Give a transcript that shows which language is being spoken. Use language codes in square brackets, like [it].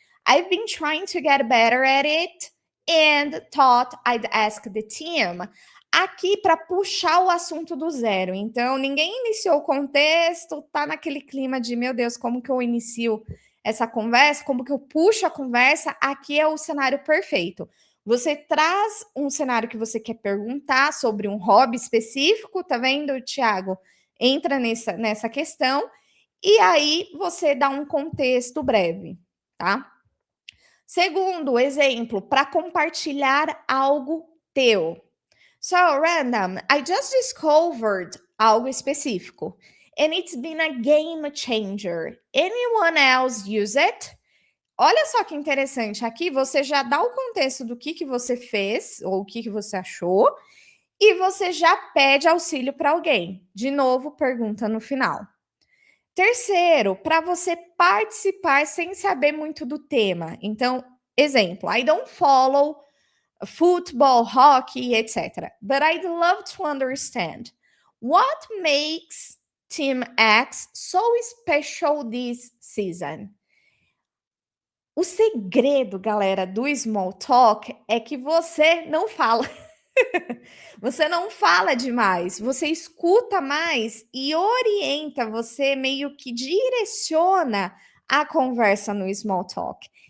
[en] I've been trying to get better at it and thought I'd ask the team. [pt] Aqui para puxar o assunto do zero. Então, ninguém iniciou o contexto, tá naquele clima de, meu Deus, como que eu inicio essa conversa? Como que eu puxo a conversa? Aqui é o cenário perfeito. Você traz um cenário que você quer perguntar sobre um hobby específico, tá vendo, Thiago? Entra nessa questão e aí você dá um contexto breve, tá? Segundo exemplo, para compartilhar algo teu. [en] So, random, I just discovered [pt] algo específico. [en] And it's been a game changer. Anyone else use it? [pt] Olha só que interessante. Aqui você já dá o contexto do que você fez ou o que você achou e você já pede auxílio para alguém. De novo, pergunta no final. Terceiro, para você participar sem saber muito do tema. Então, exemplo, [en] I don't follow football, hockey, etc. But I'd love to understand what makes Team X so special this season. [pt] O segredo, galera, do small talk é que você não fala. Você não fala demais, você escuta mais e orienta, você meio que direciona a conversa no small talk.